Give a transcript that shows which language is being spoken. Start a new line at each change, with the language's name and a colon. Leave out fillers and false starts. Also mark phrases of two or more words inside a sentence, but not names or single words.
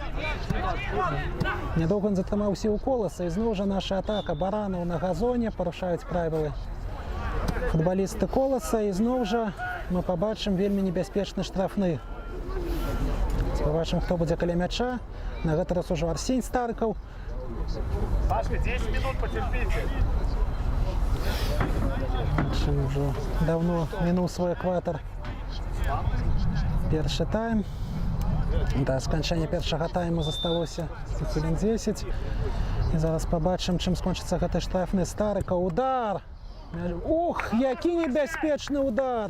Belarusian: Нядоўга ён затрымаўся ў Коласа, і зноў жа наша атака. Баранаў на газоне, парушаюць правілы футбалісты Коласа, і зноў жа мы пабачым вельмі небяспечны штрафны. Пабачым, хто будзе каля мяча. На гэты раз ужо Арсень Старыкаў.
Russian: Пашка, 10 минут потерпите.
Belarusian: Ужо давно мінуў свой экватар. Першы тайм. Да сканчэння першага тайму засталося хвілін 10. І зараз пабачым, чым скончыцца гэты штрафны. Старыкаў. Удар! Ух, які небяспечны удар!